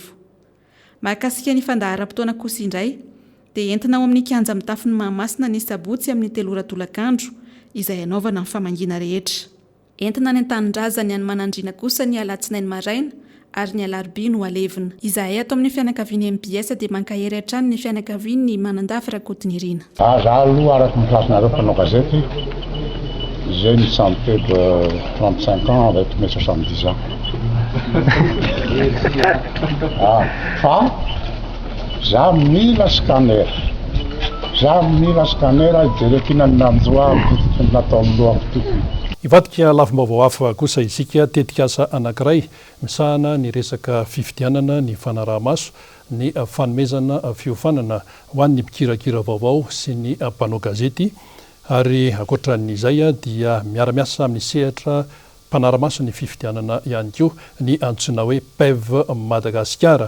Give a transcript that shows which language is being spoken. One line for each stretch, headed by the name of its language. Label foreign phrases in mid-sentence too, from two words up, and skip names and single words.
Malagasy: Mahakasika ny fandaharam-potoana kosa indray dia entina ao amin'ny kianja mitafy ny Mahamasina ny sabotsy amin'ny 3 ora tolakandro izay anaovana ny famangina rehetra. Entina ny an-tanindrazana ny manandrina kosa ny alatsinainy maraina ary ny alarobia no alevina. Izahay ato amin'ny fianakaviany MPS dia mankahery hatrany ny fianakaviany manandafy Rakotonirina. Za aloha araka ny plasinareo mpanao gazety,
French: j'ai une santé de 35 ans avec mes 70 ans.
Malagasy: Fa za mila scanner ijerekina ny nanjoa nataony lohako tokony. Ivadika lafim-baovao hafa kosa isika tetikasa anankiray misahana ny resaka fifidianana ny fanaraha-maso ny fanomezana fiofanana ho an'ny mpikirakira vaovao sy ny mpanao gazety ary ankoatran'izay dia miara-miasa amin'ny sehatra mpanaramaso ny fifidianana ihany koa ny antsoina hoe PEV Madagasikara.